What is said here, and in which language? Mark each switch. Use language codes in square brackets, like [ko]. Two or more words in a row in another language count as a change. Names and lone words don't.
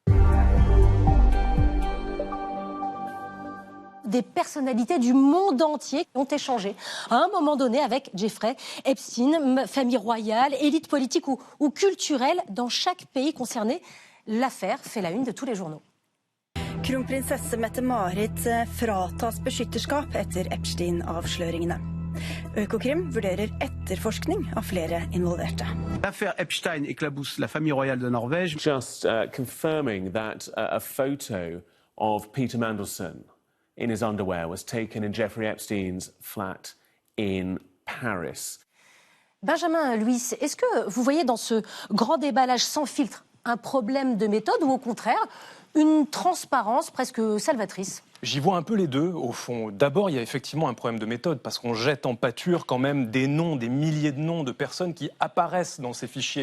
[fr] Des personnalités du monde entier ont échangé à un moment donné avec Jeffrey Epstein, famille royale, élite politique ou culturelle dans chaque pays concerné. L'affaire fait la une de tous les journaux. [no] Kronprinsesse Mette-Marit fratas beskytterskap etter Epstein-avsløringene. Økokrim vurderer etterforskning av flere involverte. [fr] L'affaire Epstein éclabousse la famille royale de Norvège. [en] Just confirming that a photo of Peter Mandelson in his underwear was taken in Jeffrey Epstein's flat in Paris. [fr] Benjamin Louis, est-ce que vous voyez dans ce grand déballage sans filtre un problème de méthode ou au contraire une transparence presque salvatrice ? J'y vois un peu les deux, au fond. D'abord, il y a effectivement un problème de méthode, parce qu'on jette en pâture quand même des noms, des milliers de noms de personnes qui apparaissent dans ces fichiers.